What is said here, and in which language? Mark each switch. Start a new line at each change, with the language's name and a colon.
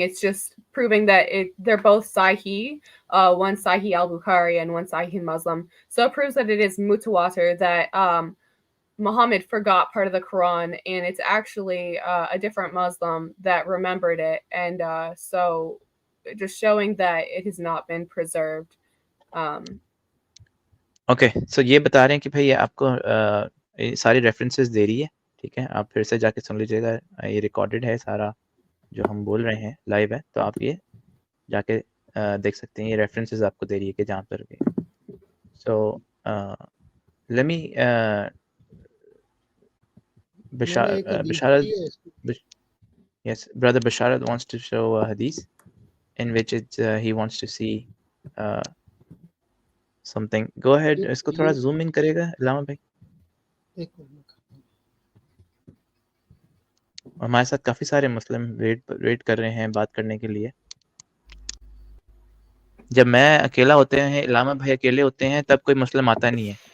English: It's just proving that they're both Sahih, one Sahih al-Bukhari and one Sahih Muslim. So it proves that it is mutawatir, that Muhammad forgot part of the Quran, and it's actually a different Muslim that remembered it, and so just showing that it has not been preserved.
Urdu: Okay, so یہ بتا رہے ہیں کہ بھائی آپ کو ساری references دے رہی ہے. ٹھیک ہے, آپ پھر سے جا کے سن لیجیے گا, یہ ریکارڈڈ ہے سارا جو ہم بول رہے ہیں لائیو ہے، تو آپ یہ جا کے دیکھ سکتے ہیں. یہ ریفرنسز آپ کو دے رہی ہے کہ جہاں پر بھی.
English: so let me
Urdu: میں نے ایک حدیث
English: Basharat,
Urdu: پڑھی ہے.
English: yes, brother Basharat wants to show a hadith in which he wants to see something. Go ahead.
Urdu: اس کو تھوڑا zoom in کرے گا علامہ بھائی. ایک منٹ. ہمارے ساتھ کافی سارے مسلم ویٹ کر رہے ہیں بات کرنے کے لیے. جب میں اکیلا ہوتے ہیں، علامہ بھائی اکیلے ہوتے ہیں، تب کوئی مسلم آتا نہیں ہے.